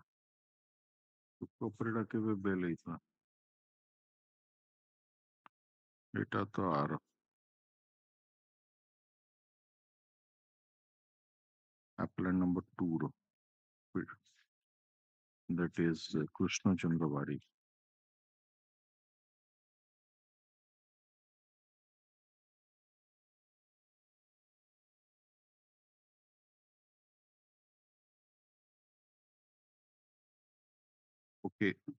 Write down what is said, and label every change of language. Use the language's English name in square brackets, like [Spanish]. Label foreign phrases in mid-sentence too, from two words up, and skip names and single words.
[Odia] Sukro Parida କେବେ ବେଲ୍ ହେଇଥିଲା? ଏଇଟା ତ ଆର [English] appellant number 2 [Odia] ର [English] that is [Odia] Krishna Chandra Varik. [English] Okay.